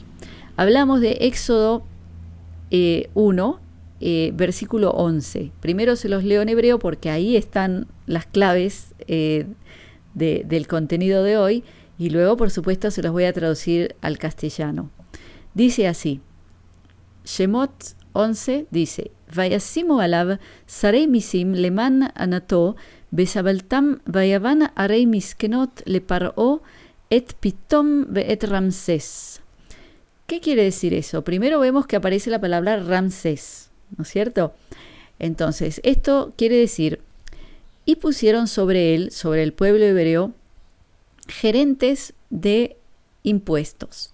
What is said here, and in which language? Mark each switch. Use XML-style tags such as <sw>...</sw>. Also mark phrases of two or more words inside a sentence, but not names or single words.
<es>Hablamos de Éxodo 1, versículo 11. Primero se los leo en hebreo porque ahí están las claves del contenido de hoy, y luego, por supuesto, se los voy a traducir al castellano. Dice así: Shemot 11 dice:</es> <he>וישימו עליו שרי מסים למען ענתו בסבלתם ויבן ערי מסכנות לפרעה את פתם את רעמסס.</he> <es>¿Qué quiere decir eso? Primero vemos que aparece la palabra Ramsés, ¿no es cierto? Entonces, esto quiere decir: y pusieron sobre él, sobre el pueblo hebreo, gerentes de impuestos.</es>